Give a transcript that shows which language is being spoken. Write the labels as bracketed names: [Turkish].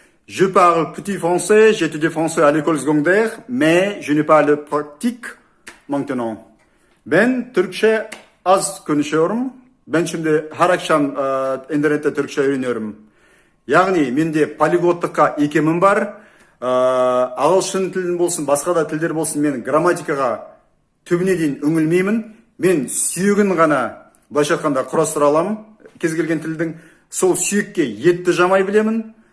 [French] Je parle petit français, j'ai étudié français à l'école secondaire, mais je n'ai pas de pratique maintenant. [Turkish] Ben Türkçe az konuşuyorum. Ben şimdi her akşam internette Türkçe öğreniyorum. [Kazakh] Яғни менде полиглоттыққа икемім бар. Ағылшын тілін болсын, басқа да тілдер болсын, мен грамматикаға түбіне дейін үңілмеймін. Мен сүйегін ғана былайша айтқанда құрастыра аламын. Кез келген тілдің сол сүйекке етті жамай білемін.